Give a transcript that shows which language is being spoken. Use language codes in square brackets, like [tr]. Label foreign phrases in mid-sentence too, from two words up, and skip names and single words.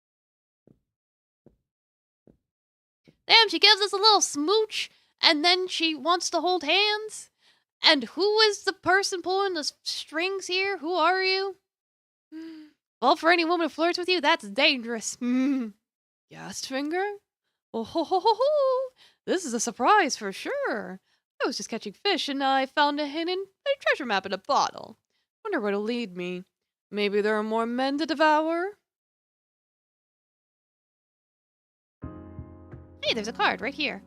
[en] Damn, she gives us a little smooch, and then she wants to hold hands? And who is the person pulling the strings here? Who are you? Well, for any woman who flirts with you, that's dangerous. Gasfinger? Oh ho ho ho ho! This is a surprise for sure. I was just catching fish and I found a hidden treasure map in a bottle. Wonder where it'll lead me. Maybe there are more men to devour? Hey, there's a card right here.